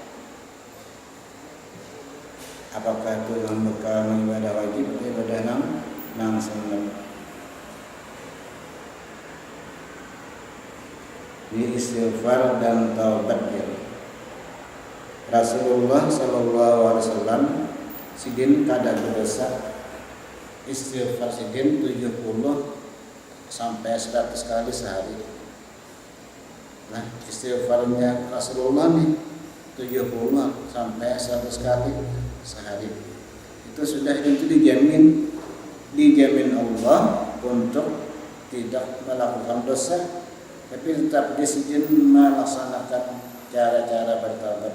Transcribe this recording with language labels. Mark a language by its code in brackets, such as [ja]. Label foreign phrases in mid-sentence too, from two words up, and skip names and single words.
[id] Apakah itu yang bekal ibadah wajib atau ibadah nang sunnah. Ini istighfar dan taubat ya. [bjn] Rasulullah [ar] صلى الله عليه وسلم [bjn] sidin kada berdosa, istighfar sidin 70 sampai 100 kali sehari. [id] Nah, istighfarnya Rasulullah nih 70 sampai 100 kali sehari. Itu sudah itu dijamin Allah untuk tidak melakukan dosa, tapi tetap disiplin melaksanakan cara-cara bertaubat.